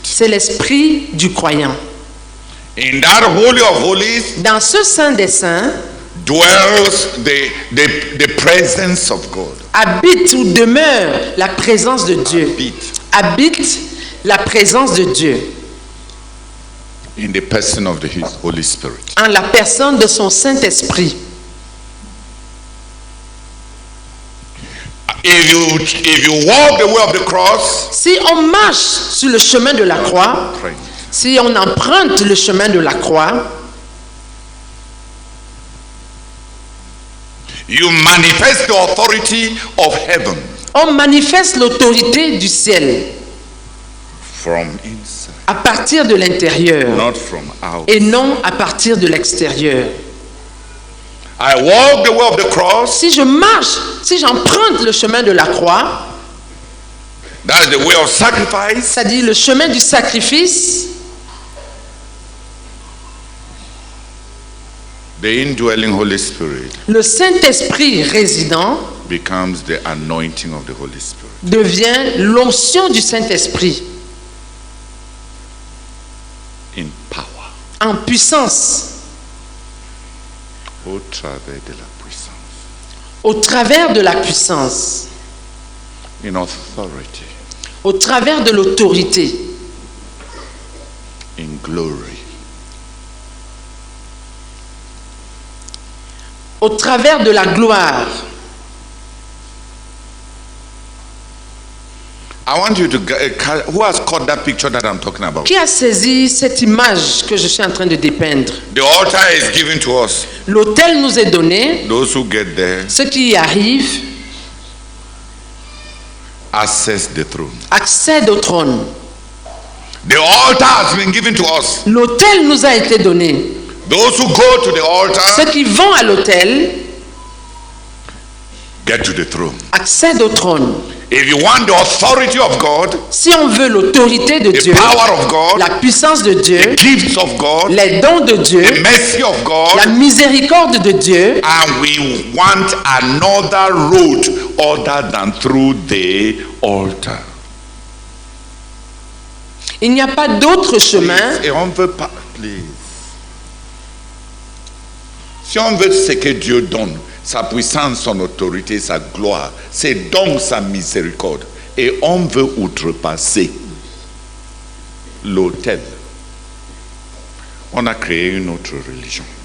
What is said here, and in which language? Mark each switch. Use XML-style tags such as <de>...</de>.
<fr>c'est l'esprit du croyant.</fr> <en>In that Holy of Holies</en> <fr>Dans ce Saint des Saints,</fr> <en>dwells the presence of God.</en> <fr>habite ou demeure la présence de Dieu. Habite la présence de Dieu</fr> <en>In the person of the Holy Spirit.</en> <fr>en la personne de son Saint-Esprit.</fr> <en>If you walk the way of the cross,</en> <fr>Si on marche sur le chemin de la croix, si on emprunte le chemin de la croix,</fr> <en>you manifest the authority of heaven</en> <fr>on manifeste l'autorité du ciel</fr> <en>from inside,</en> <fr>à partir de l'intérieur</fr> <en>not from out.</en> <fr>et non à partir de l'extérieur.</fr> <en>I walk the way of the cross.</en> <fr>Si je marche, si j'emprunte le chemin de la croix,</fr> <en>That is the way of sacrifice.</en> <fr>c'est-à-dire le chemin du sacrifice,</fr> <en>The indwelling Holy Spirit</en> <fr>le Saint-Esprit résident</fr> <en>becomes the anointing of the Holy Spirit.</en> <fr>devient l'onction du Saint-Esprit</fr> <en>In power.</en> <fr>en puissance, Au travers de la puissance. au travers de la puissance,</fr> <en>In authority.</en> <fr>au travers de l'autorité,</fr> <en>In glory.</en> <fr>au travers de la gloire.</fr> <en>I want you to who has caught that picture that I'm talking about?</en> <fr>Qui a saisi cette image que je suis en train de dépeindre?</fr> <en>The altar is given to us.</en> <fr>L'autel nous est donné,</fr> <en>Those who get there</en> <fr>ceux qui y arrivent</fr> <en>access the throne.</en> <fr>accèdent au trône.</fr> <en>The altar has been given to us.</en> <fr>L'autel nous a été donné.</fr> <en>Those who go to the altar</en> <fr>Ceux qui vont à l'autel</fr> <en>get to the throne.</en> <fr>accèdent au trône.</fr> <en>If you want the authority of God,</en> <fr>Si on veut l'autorité de</fr> <en>the</en> <fr>Dieu,</fr> <en>power of God,</en> <fr>la puissance de Dieu,</fr> <en>the gifts of God,</en> <fr>les dons de Dieu,</fr> <en>the mercy of</en> <fr>la</fr> <en>God,</en> <fr>miséricorde de Dieu,</fr> <en>and we want another road other than through the altar.</en> <fr>il n'y a pas d'autre chemin. Et on veut pas, please. Si on veut ce que Dieu donne, sa puissance, son autorité, sa gloire, ses dons, sa miséricorde, et on veut outrepasser l'autel, on a créé une autre religion.</fr>